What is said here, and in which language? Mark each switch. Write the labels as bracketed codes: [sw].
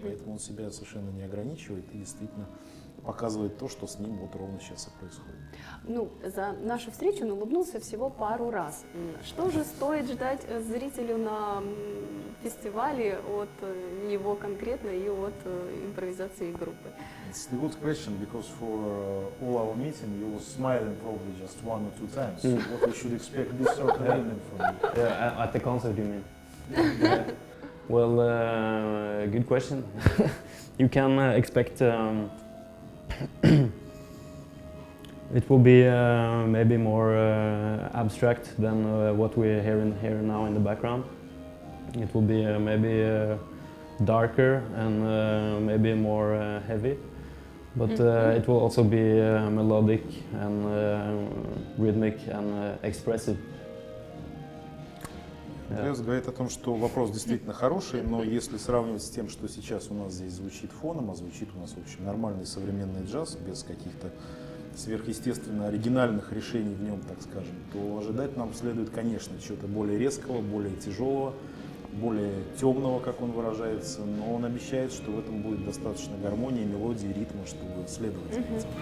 [ru] Поэтому он себя совершенно не ограничивает и действительно показывает то, что с ним вот ровно сейчас и происходит. За нашу встречу он улыбнулся всего пару раз. Что же стоит ждать зрителю на фестивале от него конкретно и от импровизации группы? [en] It's a good question, because for all our meeting you were smiling probably just 1 or 2 times. So what we should expect this certain evening from you? Yeah, at the concert, you mean? Yeah. Well, good question. you can expect it will be maybe more abstract than what we hear now in the background. It will be maybe darker and maybe more heavy, but it will also be melodic and rhythmic and expressive. [ru] Трио говорит о том, что вопрос действительно хороший, но если сравнивать с тем, что сейчас у нас здесь звучит фоном, а звучит у нас, в общем, нормальный современный джаз, без каких-то сверхъестественно оригинальных решений в нем, так скажем, то ожидать нам следует, конечно, чего-то более резкого, более тяжелого, более темного, как он выражается, но он обещает, что в этом будет достаточно гармонии, мелодии, ритма, чтобы следовать этим.